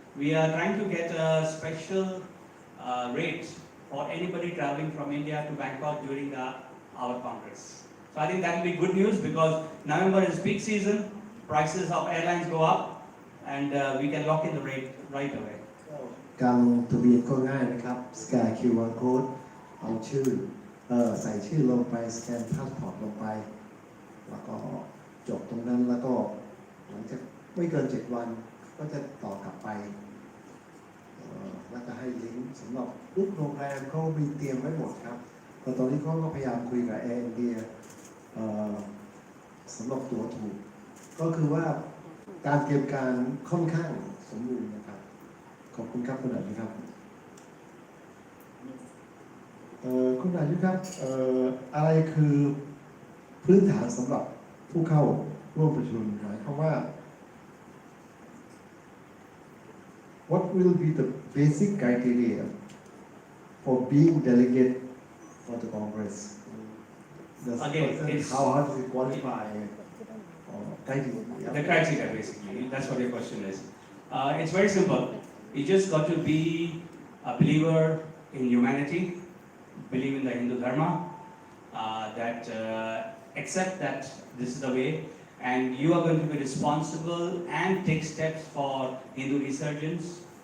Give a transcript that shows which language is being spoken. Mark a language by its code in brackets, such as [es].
[en] We are trying to get a special rate for anybody traveling from India to Bangkok during our Congress. So I think that will be good news because November is peak season, prices of airlines go up, and we can lock in the rate right away. [th] การลงทะเบียนก็ง่ายนะครับสแกน QR code เอาชื่อใส่ชื่อลงไปสแกนพาสปอร์ตลงไปแล้วก็จบตรงนั้นแล้วก็หลังจากไม่เกิน7 วันก็จะต่อกลับไปแล้วก็ให้ลิงก์สำหรับบุ๊กโรงแรมเขามีเตรียมไว้หมดครับแต่ตอนนี้เขาก็พยายามคุยกับแอร์อินเดียสำหรับตั๋วถูกก็คือว่าการเตรียมการค่อนข้างสมบูรณ์นะครับข อบคุณครับคุณอายุครับคุณอายุครับอะไรคือพื้นฐานสำหรับผู้เข้าร่วมประชุมหมายความว่า [en] What will be the basic criteria for being delegate for the Congress? Again, how does it qualify? The criteria, basically, that's what your question is. It's very simple. You just got to be a believer in humanity, believe in the Hindu Dharma, that accept that this is the way, and you are going to be responsible and take steps for Hindu resurgence.